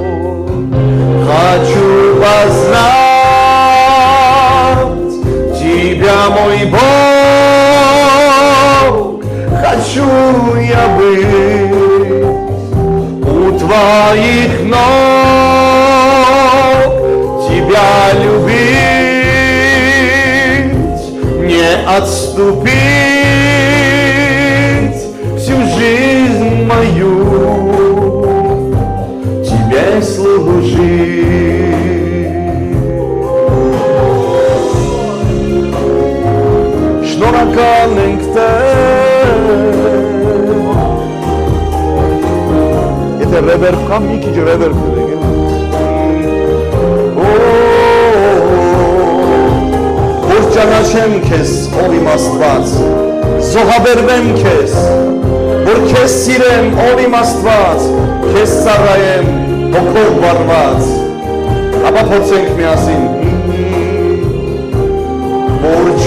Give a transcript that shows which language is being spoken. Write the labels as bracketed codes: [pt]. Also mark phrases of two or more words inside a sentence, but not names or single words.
[ru] Хочу познать Тебя, мой Бог, хочу я быть у Твоих ног, Тебя любить, не отступить всю жизнь мою. Тебе служить. [hy] Շնորհակալ ենք Եթե ռևերբ կա, մի քիչ ռևերբ դրեք Որ ճանաչեմ քեզ, ով իմ Աստված, զոհաբերվեմ քեզ, որ քեզ սիրեմ, ով իմ Աստված, քեզ ծառայեմ հոգով վարված, ապա փորձենք միասին, որ